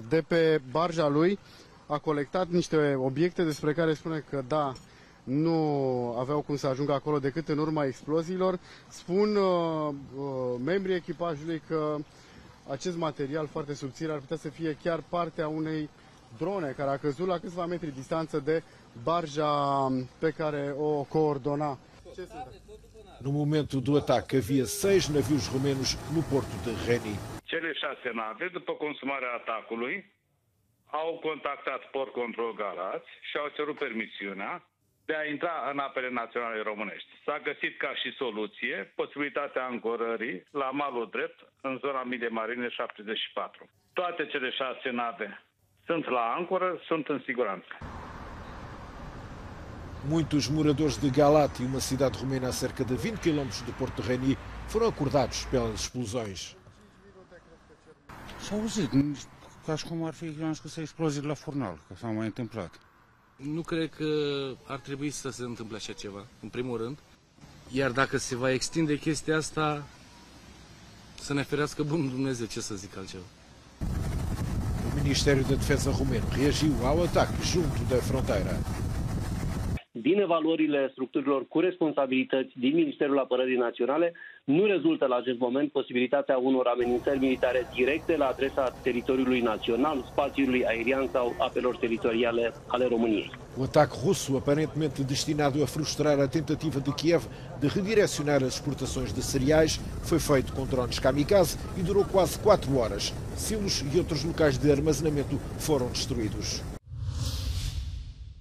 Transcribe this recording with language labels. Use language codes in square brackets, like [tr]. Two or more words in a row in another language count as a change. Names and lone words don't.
[ro] De pe barja lui a colectat niște obiecte despre care spune că, da, nu aveau cum să ajungă acolo decât în urma exploziilor. Spun membrii echipajului că acest material foarte subțire ar putea să fie chiar partea unei drone care a căzut la câțiva metri distanță de barja pe care o coordona. [pt] No momento do ataque havia 6 navios romenos no porto de Reni. [ro] Cele 6 nave, după consumarea atacului, au contactat Port Control Galați și au cerut permisiunea de a intra în apele naționale românești. S-a găsit ca și soluție posibilitatea ancorării la malul drept în zona Mile Marine 74. Toate cele 6 nave sunt la ancoră, sunt în siguranță. [pt] Muitos moradores de Galati, uma cidade romena a cerca de 20 km do porto de Reni, foram acordados pelas explosões. [ro] S-a auzit, ca și cum ar fi cunoscut explozii la Furnal, că s-au mai întâmplat. Nu cred că ar trebui să se întâmple așa ceva, în primul rând. Iar dacă se va extinde chestia asta, să ne ferească bunul Dumnezeu, ce să zic altceva. [pt] O Ministério da Defesa romeno reagiu ao ataque junto da fronteira. [ro] Din evaluările structurilor cu responsabilități din Ministerul Apărării Naționale, nu rezultă la acest moment posibilitatea unor amenințări militare directe la adresa teritoriului național, spațiului aerian sau apelor teritoriale ale României. [pt] O ataque russo, aparentemente destinado a frustrar a tentativa de Kiev de redirecionar as exportações de cereais, foi feito com drones kamikaze e durou quase 4 horas. Silos e outros locais de armazenamento foram destruídos.